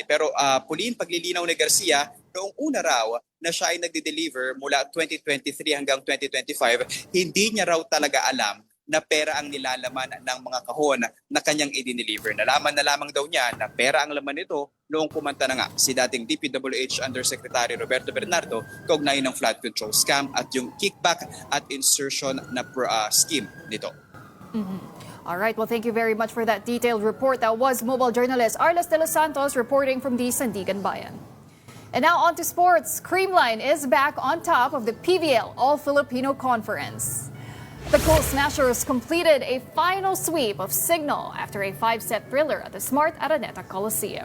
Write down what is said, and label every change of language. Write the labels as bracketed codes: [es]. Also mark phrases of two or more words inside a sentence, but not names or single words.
[tl] Pero Pauline, paglilinaw ni Garcia, noong una raw na siya ay nagde-deliver mula 2023 hanggang 2025, hindi niya raw talaga alam na pera ang nilalaman ng mga kahon na kanyang i-deliver. Nalaman na lamang daw niya na pera ang laman nito noong kumanta na nga si dating DPWH Undersecretary Roberto Bernardo kaugnay ng [en] flood control scam [tl] at yung kickback at insertion na scheme nito. [en] All right, well, thank you very much for that detailed report. That was mobile journalist Arles de los Santos reporting from the Sandiganbayan. And now on to sports. Creamline is back on top of the PVL All-Filipino Conference. The Cool Smashers completed a final sweep of Signal after a 5-set thriller at the Smart Araneta Coliseum.